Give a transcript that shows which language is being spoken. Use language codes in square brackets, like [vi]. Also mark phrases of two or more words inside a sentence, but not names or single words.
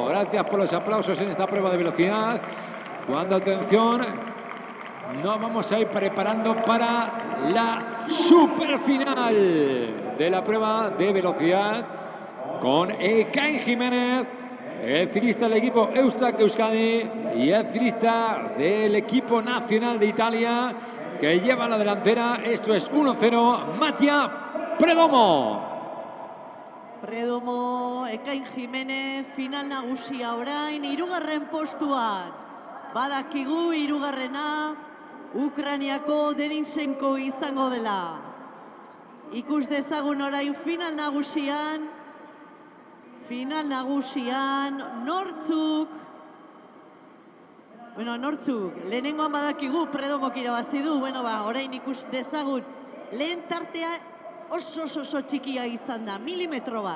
[es] Gracias por los aplausos en esta prueba de velocidad. Cuando, atención, nos vamos a ir preparando para la superfinal de la prueba de velocidad con Ekain Jiménez, el ciclista del equipo Eustak Euskadi y el ciclista del equipo nacional de Italia, que lleva la delantera. Esto es 1-0, Mattia Predomo. [eu] Predomo, Ekain Jiménez, final nagusia orain, hirugarren postuan. Badakigu hirugarrena Ukraniako Denisenko izango dela. Ikus dezagun orain final nagusian nortzuk, lehenengoan badakigu Predomok irabazi du, orain ikus dezagun, lehen tartea oso txikia izan da, milimetro bat.